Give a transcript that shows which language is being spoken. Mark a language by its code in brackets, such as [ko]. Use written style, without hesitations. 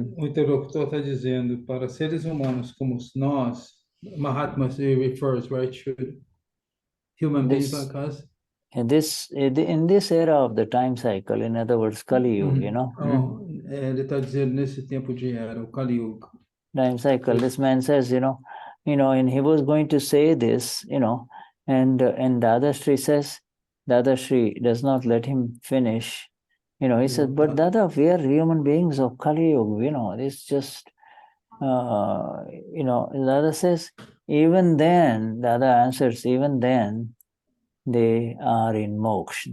[pt] O interlocutor está dizendo, para seres humanos como nós, [en] Mahatmas refers, right, to human beings like us. In this era of the time cycle, in other words, Kali Yuga, you know. [pt] Ele está dizendo nesse tempo de era, o Kali Yuga. [en] Time cycle. This man says, you know, and he was going to say this, you know, and Dadashri says, Dadashri does not let him finish. You know, he says, but Dada, we are human beings of Kali Yuga, you know, it's just, you know, Dada says, even then, Dada answers, even then, they are in moksha.